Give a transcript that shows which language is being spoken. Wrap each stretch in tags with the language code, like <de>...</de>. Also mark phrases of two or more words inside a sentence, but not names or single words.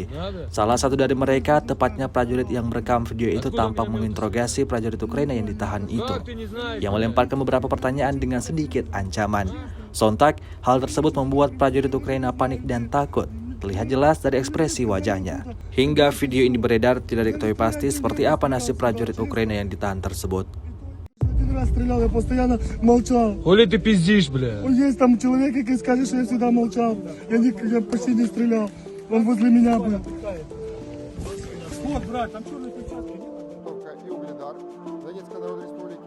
<id>Salah satu dari mereka, tepatnya prajurit yang merekam video itu, tampak menginterogasi prajurit Ukraina yang ditahan itu, yang melemparkan beberapa pertanyaan dengan sedikit ancaman. Sontak, hal tersebut membuat prajurit Ukraina panik dan takut. Terlihat jelas dari ekspresi wajahnya. Hingga video ini beredar, tidak diketahui pasti seperti apa nasib prajurit Ukraina yang ditahan tersebut.</id> <ru>Один раз стрелял, я постоянно молчал. Хули ты пиздишь, бля? Есть там человек, который скажет, что я всегда молчал. Я почти не стрелял. Он возле меня был. Вот, брат, там черный перчатки. И Угледар Донецкой Народной Республики.</ru>